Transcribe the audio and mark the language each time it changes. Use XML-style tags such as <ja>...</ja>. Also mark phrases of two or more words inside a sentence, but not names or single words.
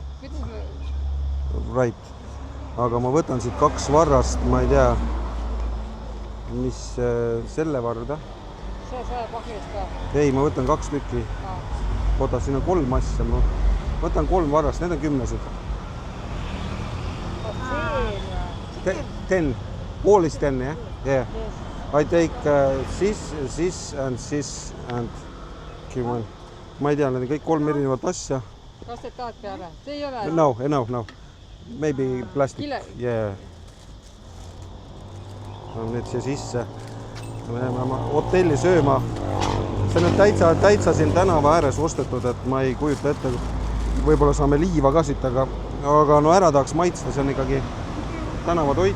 <en>Right.</en> <et>Aga ma võtan siit 2 varrast, ma ei tea, mis selle varda. See 100 pahhi eest ka? Ei, ma võtan 2 tükki. Oota, siin on 3 asja. Ma võtan 3 varrast, need on 10-sed. 10.</et> <en>All is 10, yeah? Yeah. I take this and give one.</en> <et>Ma ei tea, need on kõik 3 erinevat asja. Kas te tahad peale? See ei ole?</et> <en>No. Maybe plastic. Yeah.</en> <et>Nüüd siia sisse. Me läheme hotelli sööma. See on täitsa siin tänava ääres ostetud, et ma ei kujuta ette. Võib-olla saame liiva ka siit, aga no ära tahaks maitsta, see on ikkagi tänavatoit.</et>